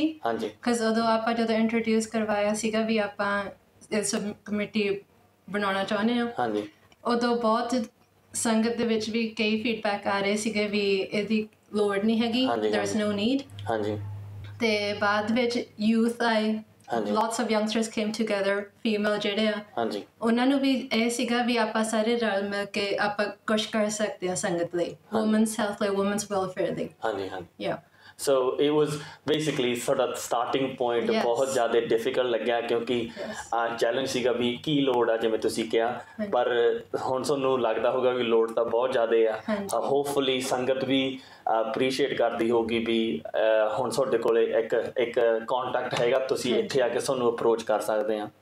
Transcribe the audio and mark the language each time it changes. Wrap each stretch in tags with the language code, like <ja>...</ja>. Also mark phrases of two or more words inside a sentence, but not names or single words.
<pa>ਬਿਕਾਜ਼ ਉਦੋਂ ਆਪਾਂ ਜਦੋਂ ਇੰਟਰੋਡਿਊਸ ਕਰਵਾਇਆ ਸੀਗਾ ਵੀ ਆਪਾਂ ਇਸ ਕਮੇਟੀ ਬਣਾਉਣਾ ਚਾਹੁੰਦੇ ਹਾਂ, ਉਦੋਂ ਬਹੁਤ ਸੰਗਤ ਦੇ ਵਿੱਚ ਵੀ ਕਈ ਫੀਡਬੈਕ ਆ ਰਹੇ ਸੀਗੇ ਵੀ ਇਹਦੀ ਲੋੜ ਨਹੀਂ ਹੈਗੀ,</pa> <en>there is no need.</en> <pa>ਅਤੇ ਬਾਅਦ ਵਿੱਚ ਯੂਥ ਆਏ,</pa> <en>lots of youngsters came together,</en> <pa>ਫੀਮੇਲ ਜਿਹੜੇ ਆ ਉਹਨਾਂ ਨੂੰ ਵੀ ਇਹ ਸੀਗਾ ਵੀ ਆਪਾਂ ਸਾਰੇ ਰਲ ਮਿਲ ਕੇ ਆਪਾਂ ਕੁਛ ਕਰ ਸਕਦੇ ਹਾਂ ਸੰਗਤ ਲਈ,</pa> <en>women's health</en> <pa>ਲਈ,</pa> <en>women's welfare</en> <pa>ਲਈ।</pa> <en>so it was basically</en> <pa>साਡਾ</pa> <en>starting point</en> <pa>ਬਹੁਤ ਜ਼ਿਆਦਾ ਡਿਫਿਕਲਟ ਲੱਗਿਆ ਕਿਉਂਕਿ ਚੈਲੰਜ ਸੀਗਾ ਵੀ ਕੀ ਲੋੜ ਆ ਜਿਵੇਂ ਤੁਸੀਂ ਕਿਹਾ ਪਰ ਹੁਣ ਤੁਹਾਨੂੰ ਲੱਗਦਾ ਹੋਗਾ ਵੀ ਲੋੜ ਤਾਂ ਬਹੁਤ ਜ਼ਿਆਦਾ ਆ ਹੋਪਫੁਲੀ ਸੰਗਤ ਵੀ ਅਪਰੀਸ਼ੀਏਟ ਕਰਦੀ ਹੋਗੀ ਵੀ ਹੁਣ ਤੁਹਾਡੇ ਕੋਲੇ ਇੱਕ ਕੰਟੈਕਟ ਹੈਗਾ ਤੁਸੀਂ ਇੱਥੇ ਆ ਕੇ ਤੁਹਾਨੂੰ ਅਪਰੋਚ ਕਰ ਸਕਦੇ ਆ</pa>